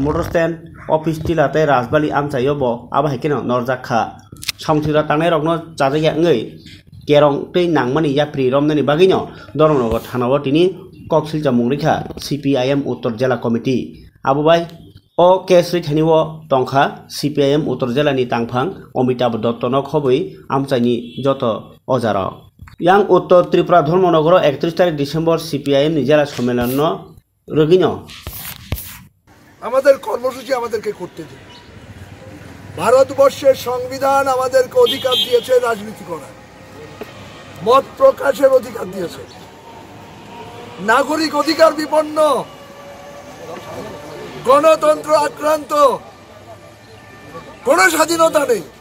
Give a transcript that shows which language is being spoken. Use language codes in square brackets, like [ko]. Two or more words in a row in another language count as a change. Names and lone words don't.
[en] motor stand office [trp] टिलाते राजबाली आमचायोबो आबाहायकेनो नरजाखा सामुसिद्रा तांनाय रकनो चाजाया ngै केरं तै नांमानि याप्रि रमनानि बागैनो धर्मनगर थानाव तिनि कक्सिलजा मुंरिखा CPIM उत्तर जिल्ला कमिटि आबुबाय केसरि थानिव तंखा CPIM उत्तर जिल्लानि तांफां अमिताभ दत्तनो खबै आमचाइनि जत अजार यां उत्तर त्रिपुरा धर्मनगर 31 तारिख डिसेम्बर CPIM नि जिल्ला सम्मेलन रगिनो [bn] আমাদের কর্মসূচি আমাদেরকে করতে দিন। ভারতবর্ষের সংবিধান আমাদেরকে অধিকার দিয়েছে রাজনীতি করার, মত প্রকাশের অধিকার দিয়েছে, নাগরিক অধিকার বিপন্ন, গণতন্ত্র আক্রান্ত, কোন স্বাধীনতা নেই।